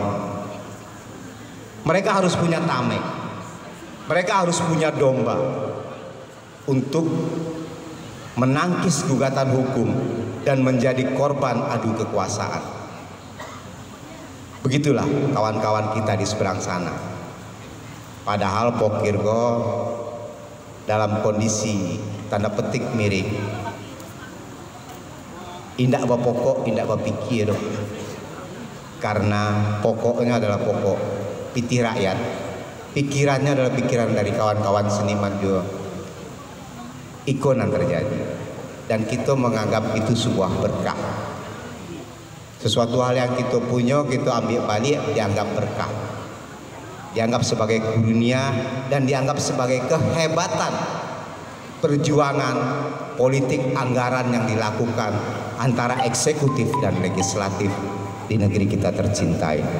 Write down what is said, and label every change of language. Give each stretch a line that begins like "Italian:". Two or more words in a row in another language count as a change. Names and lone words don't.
Indonesian: Mereka harus punya tameng, mereka harus punya domba untuk menangkis gugatan hukum dan menjadi korban adu kekuasaan. Begitulah kawan-kawan kita di seberang sana. Padahal pokirgo dalam kondisi tanda petik miring,
Minangkabau: indak bapokok, indak bapikir,
Indonesian: karena pokoknya adalah pokok piti rakyat, pikirannya adalah pikiran dari kawan-kawan seniman juga. Ikon yang terjadi, dan kita menganggap itu sebuah berkah. Sesuatu hal yang kita punya, kita ambil balik, dianggap berkah, dianggap sebagai karunia, dan dianggap sebagai kehebatan perjuangan politik anggaran yang dilakukan antara eksekutif dan legislatif di negeri kita tercintai.